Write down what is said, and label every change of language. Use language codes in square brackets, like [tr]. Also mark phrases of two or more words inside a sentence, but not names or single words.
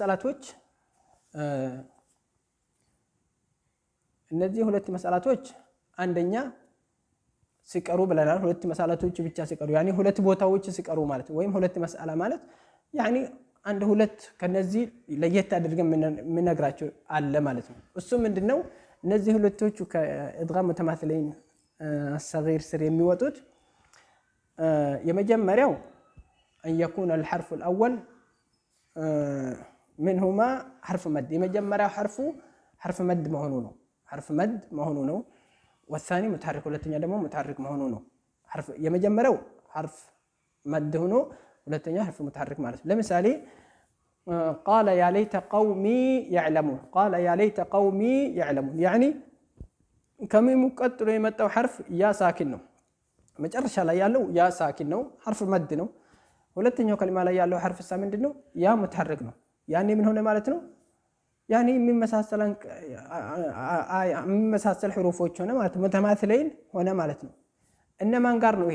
[am] መስአላቶች አንደኛ ሲቀሩ ብለናል። ሁለት መስአላቶች ብቻ ሲቀሩ ሁለት ቦታዎች ሲቀሩ ማለት ወይም ሁለት መስአላ ማለት አንድ ሁለት ከነዚህ ለየት አድርገን የምነግራቸው አለ ማለት ነው። እሱ ምንድነው? እነዚህ ሁለቶቹ ከኢድጋም ሙተማሲሊን ሰጊር ስር የሚወጡት የመጀመሪያው [ar] أن يكون الحرف الأول منهما حرف مد [am] የመጀመሪያው حرف مد መሆኑ ነው። [ar] والثاني متحرك [am] ሁለተኛ ደግሞ متحرك መሆኑ ነው። የመጀመሪያው [ar] حرف مد [am] ሆኖ ሁለተኛ [ar] حرف متحرك [am] ማለት ነው። ለምሳሌ [ar] قال يا ليت قومي يعلمون قال يا ليت قومي يعلمون [am] يعني ከሚሙ ቀጥሎ የመጣው حرف ያ ሳኪን ነው። መጨረሻ ላይ ያለው ያ ሳኪን ነው፣ [ar] حرف مد [am] ነው። ሁለተኛው ከሊማ ላይ ያለው حرف ምንድነው? ያ ሙተሐሪክ ነው። ያኔ ምን ሆነ ማለት ነው? ያኔ የሚመሳሰል ሕሩፎች ሆነ ማለት ሙተማሲሊን ሆነ ማለት ነው። እነማን ጋር ነው ይሄ?